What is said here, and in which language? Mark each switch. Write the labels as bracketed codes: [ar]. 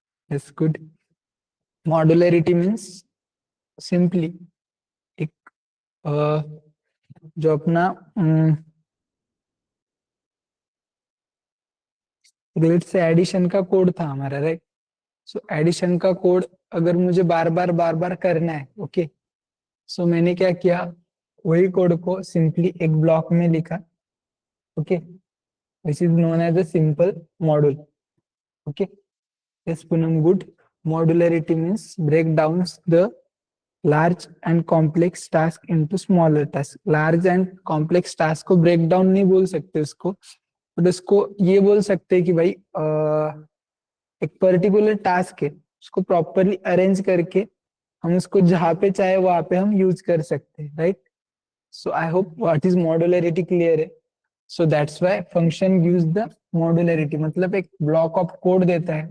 [en] Yes, good. Modularity means simply [hi] एक अ, जो अपना लेट्स से एडिशन का कोड था हमारा, राइट? सो एडिशन का कोड अगर मुझे बार बार करना है, ओके, सो मैंने क्या किया, वही कोड को सिंपली एक ब्लॉक में लिखा. [en] Okay, which is known as a simple module. Okay, yes Poonam, good. Modularity means break down the large and complex task into smaller tasks. Large and complex task [hi] को [en] break down [hi] नहीं बोल सकते उसको, but उसको ये बोल सकते हैं कि भाई एक पर्टिकुलर टास्क है, उसको प्रॉपरली अरेंज करके हम उसको जहाँ पे चाहे वहां पे हम यूज कर सकते हैं, right? [en] So I hope what is modularity clear है. So that's why function gives the modularity, [hi] मतलब एक [en] block of code [hi] देता है.